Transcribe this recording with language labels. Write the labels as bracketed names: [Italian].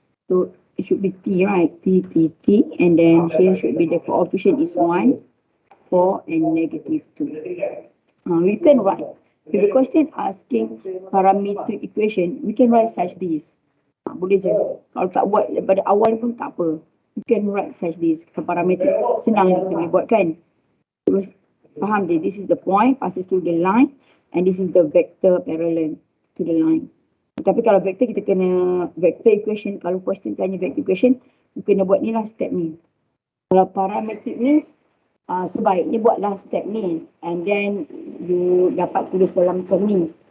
[English] So it should be T, right? T, T, T, and then here should be the coefficient is 1, 4, and negative 2. We can write. If the question asking parametric equation, we can write such this. [Malay] Boleh je. Kalau tak buat pada awal pun tak apa. You can write such this. Parametric senang kita boleh buat, kan? Terus faham je. [English] This is the point passes through the line, and this is the vector parallel to the line. [Malay] Tapi kalau vector kita kena vector equation. Kalau question tanya vector equation, you kena buat ni lah step ni. Kalau parametric ni, sebaiknya buatlah step ni, and then you dapat tulis dalam macam ni.